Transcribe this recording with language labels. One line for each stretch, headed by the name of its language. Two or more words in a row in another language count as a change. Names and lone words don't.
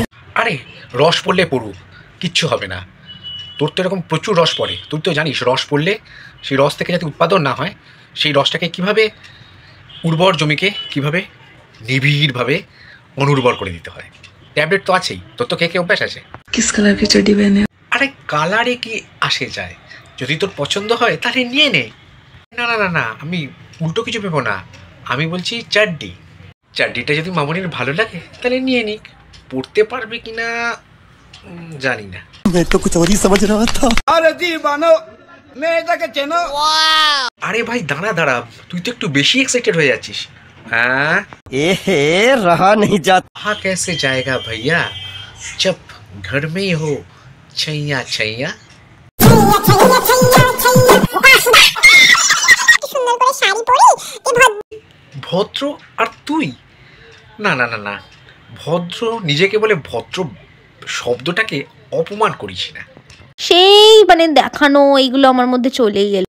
Bangla: আরে রস পড়লে পড়ুক, কিচ্ছু হবে না। তোর তো এরকম প্রচুর রস পড়ে, তুই তো জানিস রস পড়লে সেই রস থেকে যাতে উৎপাদন না হয়, সেই রসটাকে কিভাবে উর্বর জমিকে কিভাবে নিবিড়ভাবে অনুর্বর করে দিতে হয়। ট্যাবলেট তো আছেই, তোর তো খেয়ে অভ্যাস আছে।
Hindi: किस कलर की चड्डी पहने?
Bangla: আরে কালারে কি আসে যায়, যদি তোর পছন্দ হয় তাহলে নিয়ে নে। না না না না, আমি উল্টো কিছু ভেবো না, আমি বলছি চাড্ডিটা যদি মামনির ভালো লাগে তাহলে নিয়ে নিক। পড়তে পারবে কিনা জানি না। আরে ভাই দাঁড়া দাঁড়া, তুই তো একটু বেশি এক্সাইটেড হয়ে যাচ্ছিস।
Hindi: हाँ रहा नहीं जाता। हाँ कैसे जाएगा भैया, जब घर में ही हो छैया छैया।
Bangla: ভদ্র আর তুই? না না না না, ভদ্র নিজেকে বলে, ভদ্র শব্দটাকে অপমান করিস না। সেই মানে দেখানো, এইগুলো আমার মধ্যে চলেই গেল।